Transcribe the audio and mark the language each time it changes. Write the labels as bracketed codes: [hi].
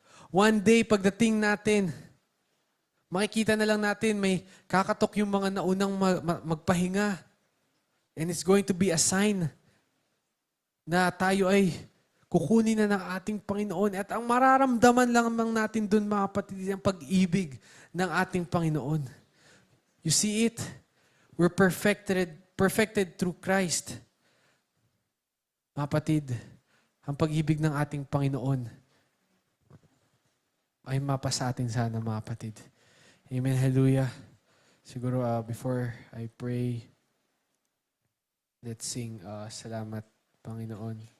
[tl] One day, pagdating natin, makikita na lang natin may kakatok yung mga naunang magpahinga. [en] And it's going to be a sign [tl] na tayo ay kukunin na ng ating Panginoon. At ang mararamdaman lang natin dun, mga kapatid, ang pag-ibig ng ating Panginoon. [en] You see it? We're perfected through Christ. [tl] Mga kapatid, ang pag-ibig ng ating Panginoon ay mapa sa atin sana, mga kapatid. [en] Amen. Hallelujah. Siguro before I pray, let's sing Salamat, Panginoon.